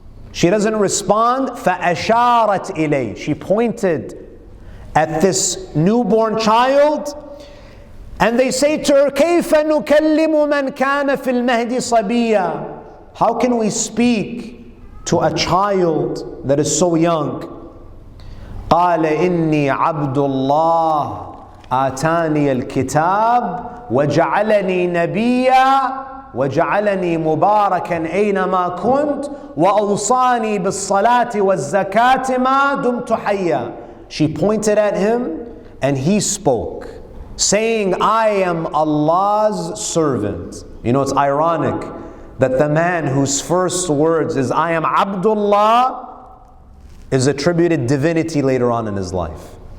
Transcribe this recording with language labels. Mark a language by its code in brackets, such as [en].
[en] She doesn't respond. [ar] فَأَشَارَتْ إِلَيْهِ. [en] She pointed at this newborn child, and they say to her, [ar] كَيْفَ نُكَلِّمُ مَنْ كَانَ فِي الْمَهْدِ صَبِيًّا. [en] How can we speak to a child that is so young? [ar] قَالَ إِنِّي عَبْدُ اللَّهِ آتاني الكتاب وجعلني نبيا وجعلني مباركا أينما كنت وأوصاني بالصلاة والزكاة ما دمت حيا. [en] She pointed at him and he spoke, saying, "I am Allah's servant." You know, it's ironic that the man whose first words is "I am Abdullah" is attributed divinity later on in his life.